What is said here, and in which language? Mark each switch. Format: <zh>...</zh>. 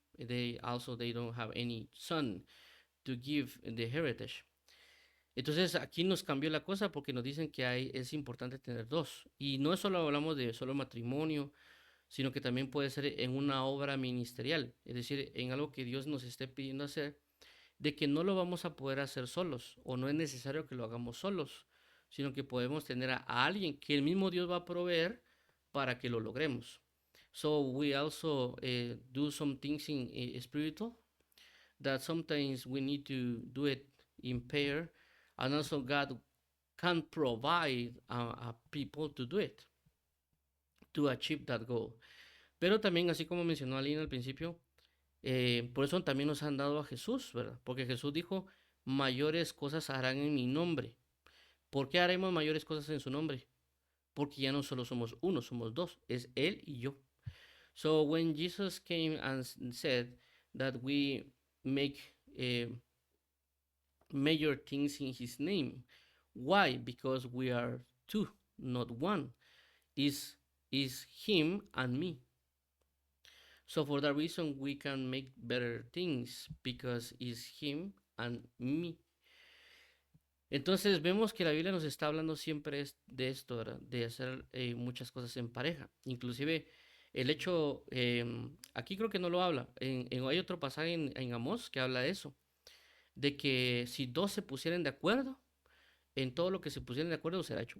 <en>They don't have any son to give the heritage.</en> <es>Entonces aquí nos cambió la cosa porque nos dicen que es importante tener dos. Y no solo hablamos de solo matrimonio, sino que también puede ser en una obra ministerial, es decir, en algo que Dios nos esté pidiendo hacer, de que no lo vamos a poder hacer solos, o no es necesario que lo hagamos solos, sino que podemos tener a alguien que el mismo Dios va a proveer para que lo logremos.</es> <en>So we also do some things in spiritual that sometimes we need to do it in pair, and also God can provide people to do it, to achieve that goal.</en> <es>Pero también, así como mencionó Aline al principio, por eso también nos han dado a Jesús, ¿verdad? Porque Jesús dijo, mayores cosas harán en mi nombre. ¿Por qué haremos mayores cosas en su nombre? Porque ya no solo somos uno, somos dos, es Él y yo.</es> <en>So when Jesus came and said that we make major things in his name, why? Because we are two, not one. Is him and me. So for that reason we can make better things because it's him and me.</en> <es>Entonces vemos que la Biblia nos está hablando siempre de esto, ¿verdad? De hacer muchas cosas en pareja. Inclusive el hecho, aquí creo que no lo habla, hay otro pasaje en Amós que habla de eso, de que si dos se pusieran de acuerdo, en todo lo que se pusieran de acuerdo será hecho.</es>